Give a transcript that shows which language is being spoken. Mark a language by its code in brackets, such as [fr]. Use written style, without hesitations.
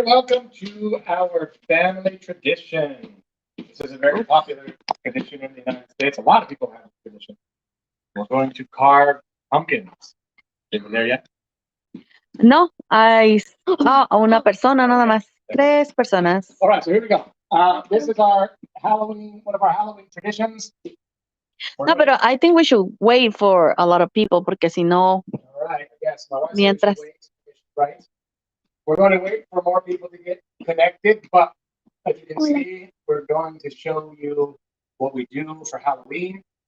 [en] Welcome to our family tradition. This is a very popular tradition in the United States. A lot of people have this tradition. We're going to carve pumpkins. Are you there yet? [es] No, hay una persona nada más. 3 personas. [en] All right, so here we go. This is our Halloween, one of our Halloween traditions. [es] No, pero [en] I think we should wait for a lot of people [es] porque si no, [en] All right, yes. My wife said [es] mientras. [en] we should wait, right? We're going to wait for more people to get connected, but as you can see, we're going to show you what we do for Halloween.